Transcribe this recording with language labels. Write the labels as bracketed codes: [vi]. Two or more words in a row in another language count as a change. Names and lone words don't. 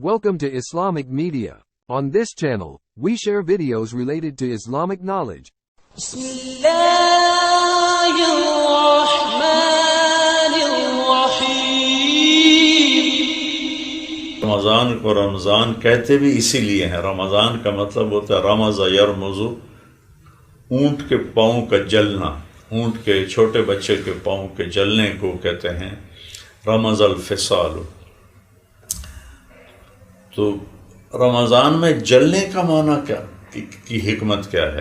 [en] Welcome to Islamic Media. On this channel, we share videos related to Islamic knowledge. [ar] بسم الله الرحمن الرحيم. [ur] رمضان کو رمضان کہتے بھی اسی لیے ہیں. رمضان کا مطلب ہوتا ہے [ar] رمض یرمز، [ur] اونٹ کے پاؤں کا جلنا. اونٹ کے چھوٹے بچے کے پاؤں کے جلنے کو کہتے ہیں [ar] رمض الفصال. [ur] تو رمضان میں جلنے کا معنی کیا کی حکمت کیا ہے؟